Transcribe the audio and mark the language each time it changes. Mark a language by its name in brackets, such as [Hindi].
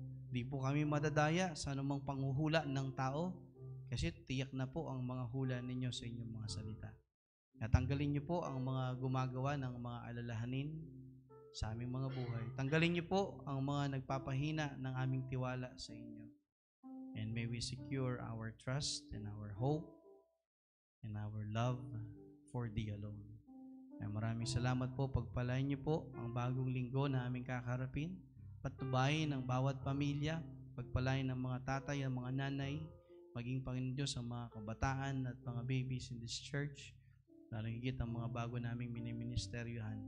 [Filipino] Di po kami madadaya sa anumang panghuhula ng tao kasi tiyak na po ang mga hula ninyo sa inyong mga salita. At tanggalin niyo po ang mga gumagawa ng mga alalahanin sa aming mga buhay. Tanggalin niyo po ang mga nagpapahina ng aming tiwala sa inyo. [English] And may we secure our trust and our hope and our love for Thee alone. [Filipino] Ay maraming salamat po. Pagpalain niyo po ang bagong linggo na aming kakarapin. Patnubayin ang bawat pamilya. Pagpalain ng mga tatay, ang mga nanay, maging Panginoon Diyos ang mga kabataan at mga [English] babies in this church. [Filipino] lalo higit ang mga bago naming miniministeryohan.